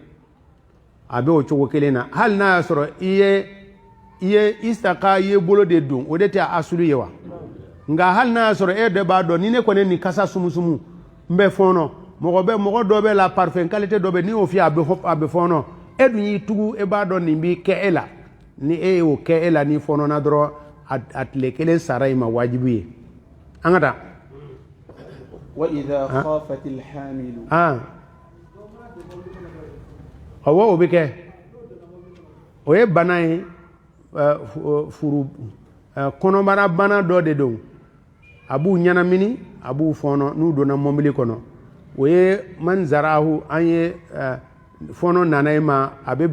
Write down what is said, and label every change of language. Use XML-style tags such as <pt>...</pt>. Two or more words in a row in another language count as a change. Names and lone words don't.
<bm>na hali n'a y'a sɔrɔ i ye istaka i ye bolo de don o de tɛ asulu ye wa nka hali n'a y'a sɔrɔ e de b'a dɔn ni ne kɔni nin kasa sumusumu n bɛ fɔɔnɔ mɔgɔ dɔ bɛ la</bm> <fr>parfum qualité</fr> <bm>dɔ bɛ ni y'o fiyɛ a bɛ fɔɔnɔ e dun y'i tugu e b'a dɔn nin b'i kɛ e la ni e y'o kɛ e la ni fɔɔnɔna dɔrɔn a tile kelen sara i ma wajibi ye an ka taa</bm> <ar>وإذا خافت الحامل</ar> <bm>awɔ o bɛ kɛ o ye bana ye furu kɔnɔbara bana dɔ de don a b'u ɲanamini a b'u fɔɔnɔ n'u donna mɔbili kɔnɔ o ye man zarahu an ye fɔɔnɔ nana e ma a bɛ</bm>